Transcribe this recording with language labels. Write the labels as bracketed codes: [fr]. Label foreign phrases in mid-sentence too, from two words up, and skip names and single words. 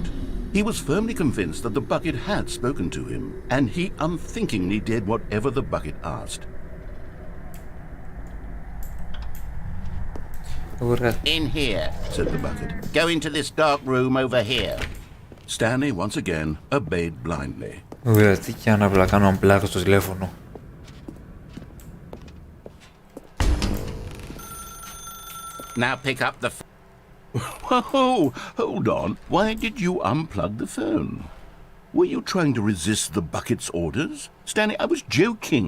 [en] He was firmly convinced that the bucket had spoken to him, and he unthinkingly did whatever the bucket asked. In here, Said the bucket. go into this dark room over here. Stanley once again obeyed blindly. [el] Ωραία, τι κι αν απλά κάνω unplug στο τηλέφωνο. [en] Now pick up the Whoa, hold on. Why did you unplug the phone? Were you trying to resist the bucket's orders? Stanley, I was joking.